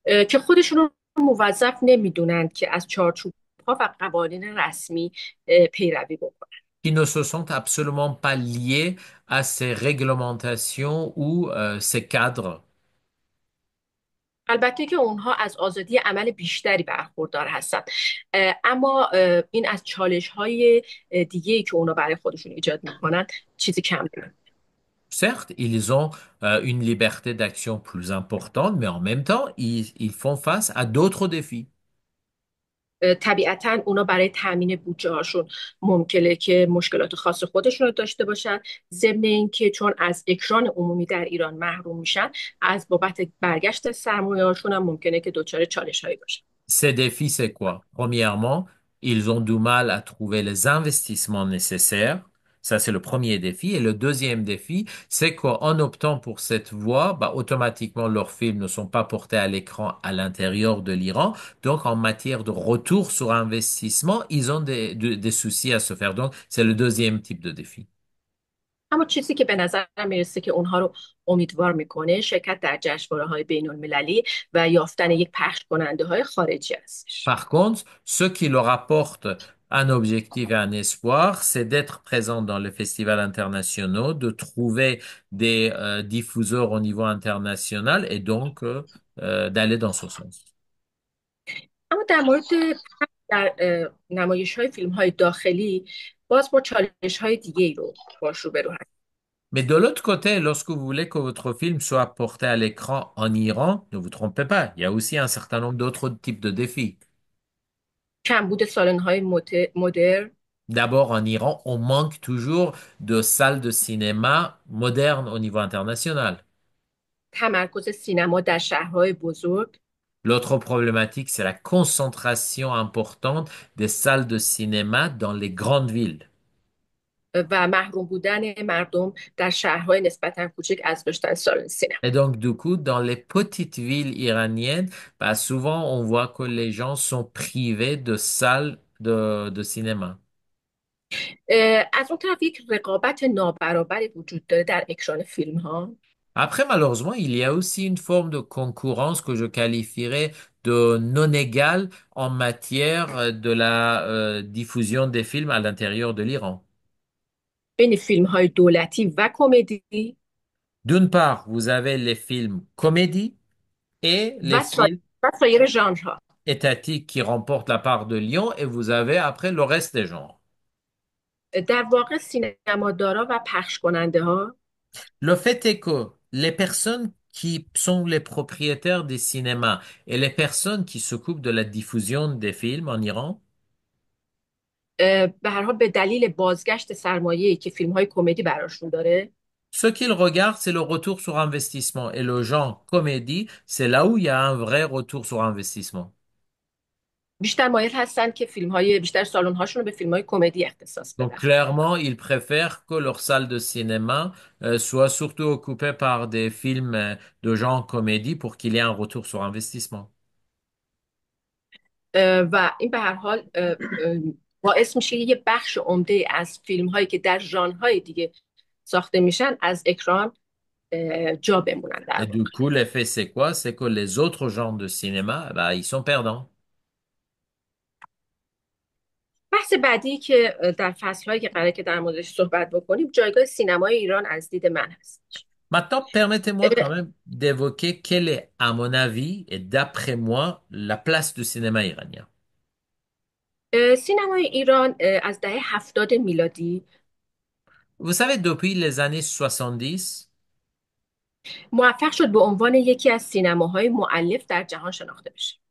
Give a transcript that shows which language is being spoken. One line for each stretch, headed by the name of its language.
Persian: که خودشون رو موظف نمیدونن که از چارچوبها و قوانین رسمی پیروی بکنن.
French: qui ne se sentent absolument pas liés à ces réglementations ou ces cadres.
Persian: البته که اونها از آزادی عمل بیشتری برخوردار هستن اما این از چالش های دیگه‌ای که اونا برای خودشون ایجاد میکنن چیزی کم دارن.
French: Certes, ils ont une liberté d'action plus importante, mais en même temps, ils font face à d'autres défis.
Persian: طبیعتا اونا برای تامین بودجه هاشون ممکنه که مشکلات خاص خودشون رو داشته باشن ضمن اینکه چون از اکران عمومی در ایران محروم میشن از بابت برگشت سرمایه هاشون هم ممکنه که دچار چالش هایی باشن.
French: Ces défis, c'est quoi? Premièrement, Ils ont du mal à trouver les investissements nécessaires. Ça, c'est le premier défi. Et le deuxième défi, c'est qu'en optant pour cette voie, bah, automatiquement, leurs films ne sont pas portés à l'écran à l'intérieur de l'Iran. Donc, en matière de retour sur investissement, ils ont des soucis à se faire. Donc, c'est le deuxième type de défi.
Persian: اما چیزی که به نظر میرسه که اونها رو امیدوار میکنه شرکت در جشنواره‌های بین‌المللی و یافتن یک پخش کننده های خارجی هستش.
French: Par contre, ce qui leur apporte un objectif et un espoir, c'est d'être présent dans les festivals internationaux, de trouver des diffuseurs au niveau international et donc d'aller dans ce sens.
Persian: اما در مورد در نمایش های فیلم های داخلی باز با چالش های دیگه ای رو باش روبرو هست.
French: Mais de l'autre côté, lorsque vous voulez que votre film soit porté à l'écran en Iran, ne vous trompez pas, il y a aussi un certain nombre d'autres types de défis.
Persian: کمبود سالن های مدرن،
French: D'abord, en Iran, on manque toujours de salles de cinéma modernes au niveau international.
Persian: تمرکز سینما در شهرهای بزرگ
French: L'autre problématique, c'est la concentration importante des salles de cinéma dans les grandes villes.
Persian: و محروم بودن مردم در شهرهای نسبتا کوچک از داشتن سالن سینما.
French: Et donc, du coup, dans les petites villes iraniennes, bah, souvent, on voit que les gens sont privés de salles de cinéma.
Persian: از اون طرف یک رقابت نابرابری وجود داره در اکران فیلم ها.
French: Après, malheureusement, il y a aussi une forme de concurrence que je qualifierais de non égale en matière de la diffusion des films à l'intérieur de l'Iran.
Persian: بین فیلم های دولتی و کمدی
French: D'une part, vous avez les films comédie et les films
Persian: سایر ژانرها.
French: étatiques qui remportent la part de Lyon et vous avez après le reste des genres.
Persian: در واقع سینمادارا و پخش کننده ها
French: Le fait est que les personnes qui sont les propriétaires des cinémas et les personnes qui s'occupent de la diffusion des films en Iran,
Persian: به هر حال به دلیل بازگشت سرمایه‌ای که فیلم های کمدی براشون داره
French: ce qu'ils regardent, c'est le retour sur investissement. Et le genre comédie, c'est là où il y a un vrai retour sur investissement.
Persian: بیشتر مایل هستن که بیشتر سالن هاشون رو به فیلم های کمدی اختصاص
French: Donc
Persian: بدن.
French: clairement, ils préfèrent que leur salle de cinéma soit surtout occupée par des films de genre comédie pour qu'il y ait un retour sur investissement.
Persian: و این به هر حال باعث میشه یه بخش عمده از فیلم هایی که در ژانرهای دیگه ساخته میشن از اکران جا بمونن در
French: Et
Persian: واقع.
French: du coup, l'effet, c'est quoi? C'est que les autres genres de cinéma, bah, ils sont perdants.
Persian: بحث بعدی که در فصلهایی که قراره که در موردش صحبت بکنیم جایگاه سینمای ایران از دید من هست.
French: Maintenant, permettez-moi quand même d'évoquer quelle est, à mon avis et d'après moi, la place du cinéma iranien.
Persian: سینمای ایران از دهه 70 میلادی
French: Vous savez, depuis les années 70,
Persian: موفق شد به عنوان یکی از سینماهای مؤلف در جهان شناخته بشه.